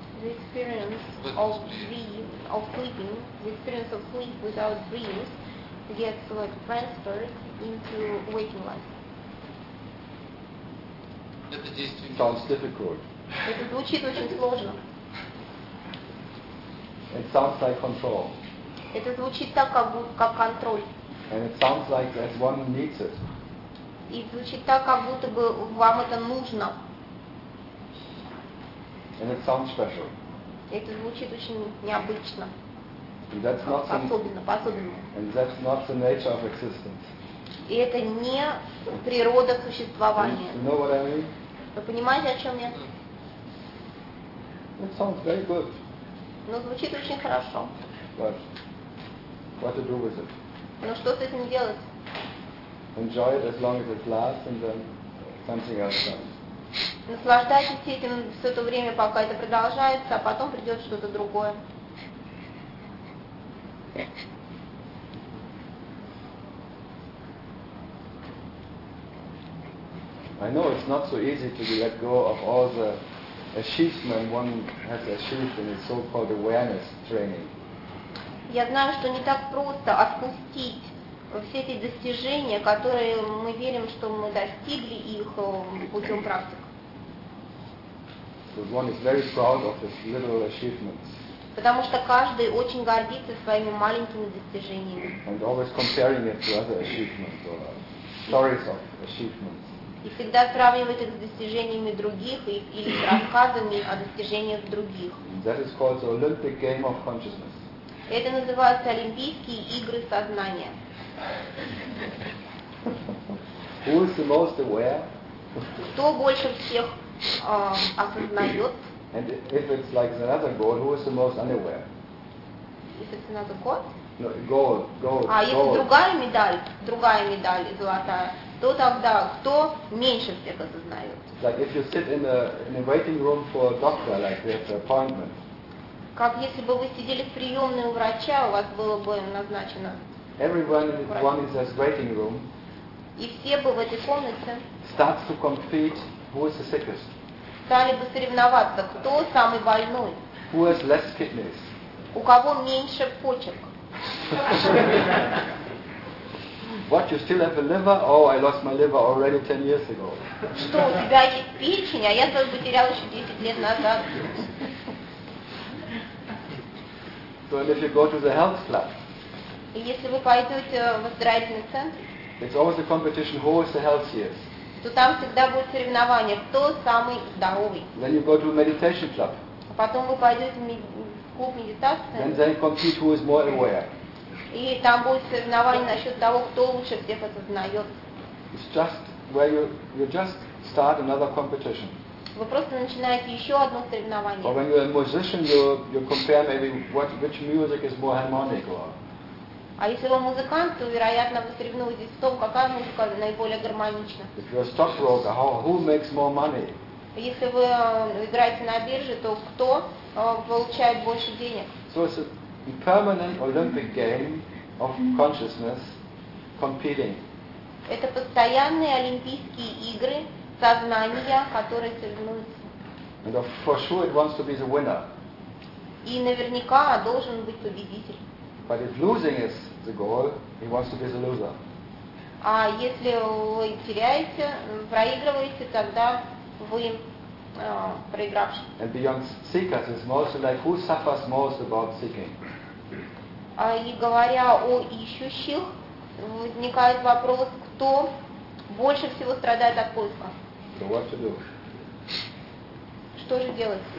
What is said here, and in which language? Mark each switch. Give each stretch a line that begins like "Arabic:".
English: The experience of dream, of sleeping, the experience of sleep without dreams gets like transferred into waking life.
Russian: Это действие.
English: Sounds difficult.
Russian: Это звучит очень сложно.
English: It sounds like control.
Russian: Это звучит так, как будто как контроль.
English: And it sounds like that one needs it.
Russian: И звучит так, как будто бы вам это нужно.
English: And it sounds special.
Russian: Это звучит очень необычно.
English: And that's not
Russian: особенно.
English: And that's not the nature of existence.
Russian: И это не природа существования.
English: You know what I mean?
Russian: Вы понимаете, о чем я?
English: It sounds very good.
Russian: Но звучит очень хорошо.
English: But what to do with it?
Russian: Но что с этим делать?
English: Enjoy it as long as it lasts, and then something else comes.
Russian: Наслаждайтесь этим все это время, пока это продолжается, а потом придет что-то другое.
English: I know it's not so easy to let go of all the achievement one has achieved in his so-called awareness training.
Russian: Я знаю, что не так просто отпустить все эти достижения, которые мы верим, что мы достигли их путем практик.
English: But one is very proud of his little achievements.
Russian: Потому что каждый очень гордится своими маленькими достижениями.
English: And always comparing it to other achievements or stories of achievements.
Russian: И всегда сравнивает их с достижениями других или с рассказами о достижениях других.
English: That is called the Olympic Game of Consciousness.
Russian: Это называются Олимпийские игры сознания.
English: Who is the most aware?
Russian: Кто больше всех осознает?
English: And if it's like another goal, who is the most unaware? If it's another goal? No, goal, goal.
Russian: А если другая медаль золотая, то тогда кто меньше всех осознает?
English: Like if you sit in a waiting room for a doctor, like you have an appointment.
Russian: Как если бы вы сидели в приемной у врача, у вас было бы назначено.
English: Everyone in this waiting room.
Russian: И все бы в этой комнате.
English: Starts to compete who is the sickest.
Russian: Стали бы соревноваться, кто самый больной.
English: Who has less kidneys?
Russian: У кого меньше почек?
English: What, you still have a liver? Oh, I lost my liver already 10 years ago.
Russian: Что, у тебя есть печень, а я свою потерял еще 10 лет назад.
English: So if you go to the health club.
Russian: Если вы пойдете в оздоровительный центр.
English: It's always a competition. Who is the healthiest?
Russian: То там всегда будет соревнование, кто самый здоровый.
English: Then you go to a meditation club.
Russian: А потом вы пойдете в клуб медитации.
English: And then compete who is more aware.
Russian: И там будет соревнование насчет того, кто лучше всех осознает.
English: It's just where you just start another competition.
Russian: Вы просто начинаете еще одно соревнование.
English: Or when you're a musician, you compare maybe which music is more harmonic or.
Russian: А если вы музыкант, то, вероятно, вы соревнуетесь в том, какая музыка наиболее гармонична.
English: If you're a stockbroker, who makes more money?
Russian: Если вы играете на бирже, то кто получает больше денег?
English: So it's a permanent Olympic game of consciousness competing.
Russian: Это постоянные Олимпийские игры сознания, которые соревнуются.
English: And for sure it wants to be the winner.
Russian: И наверняка должен быть победитель.
English: But if losing is the goal, he wants to be the loser.
Russian: А если вы теряете, проигрываете, тогда вы проигравший.
English: And beyond seekers, it's mostly like who suffers most about seeking.
Russian: А и говоря о ищущих, возникает вопрос, кто больше всего страдает от поиска.
English: So what to do?
Russian: Что же делать?